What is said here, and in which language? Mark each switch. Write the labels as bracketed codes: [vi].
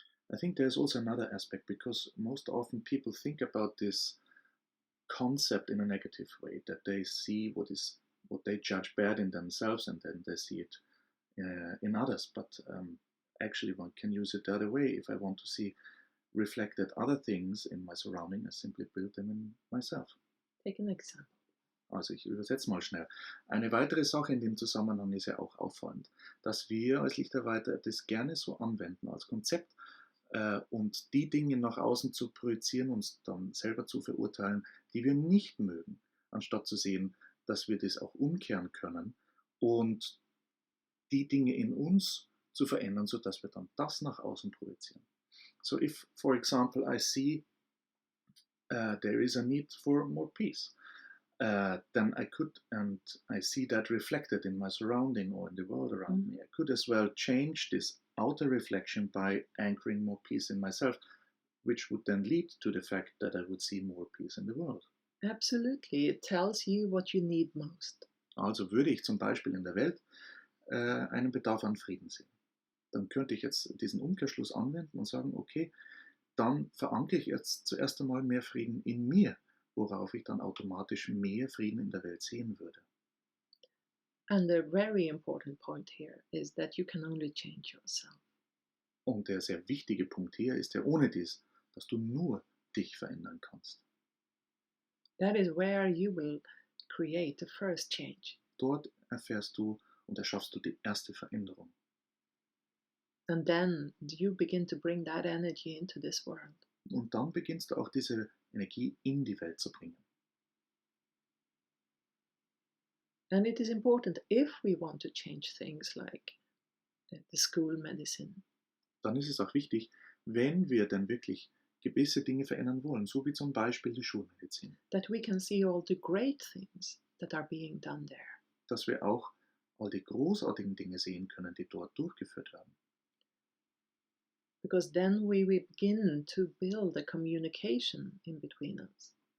[en] I think there's also another aspect, because most often people think about this concept in a negative way, that they see what they judge bad in themselves and then they see it in others. But actually one can use it the other way. If I want to see reflected other things in my surrounding, I simply build them in myself. Take an example. [de] Also ich übersetze mal schnell. Eine weitere Sache in dem Zusammenhang ist ja auch auffallend, dass wir als Lichtarbeiter das gerne so anwenden als Konzept und die Dinge nach außen zu projizieren, uns dann selber zu verurteilen, die wir nicht mögen, anstatt zu sehen, dass wir das auch umkehren können und die Dinge in uns zu verändern, sodass wir dann das nach außen projizieren. [en] So if, for example, I see there is a need for more peace, then I could, and I see that reflected in my surrounding or in the world around me, I could as well change this outer reflection by anchoring more peace in myself, which would then lead to the fact that I would see more peace in the world. Absolutely. It tells you what you need most. [de] Also würde ich zum Beispiel in der Welt einen Bedarf an Frieden sehen. Dann könnte ich jetzt diesen Umkehrschluss anwenden und sagen, okay, dann verankere ich jetzt zuerst einmal mehr Frieden in mir, worauf ich dann automatisch mehr Frieden in der Welt sehen würde. [en] And the very important point here is that you can only change yourself. [de] Und der sehr wichtige Punkt hier ist ja ohne dies, dass du nur dich verändern kannst. [en] That is where you will create the first change. [de] Dort erfährst du und erschaffst du die erste Veränderung. [en] And then you begin to bring that energy into this world. [de] Und dann beginnst du auch diese Energie in die Welt zu bringen. [en] And it is important if we want to change things like the school medicine. [de] Dann ist es auch wichtig, wenn wir denn wirklich gewisse Dinge verändern wollen, so wie zum Beispiel die Schulmedizin, [en] That we can see all the great things that are being done there. [de] dass wir auch all die großartigen Dinge sehen können, die dort durchgeführt werden. [en] Because then we will begin to build a communication in between us.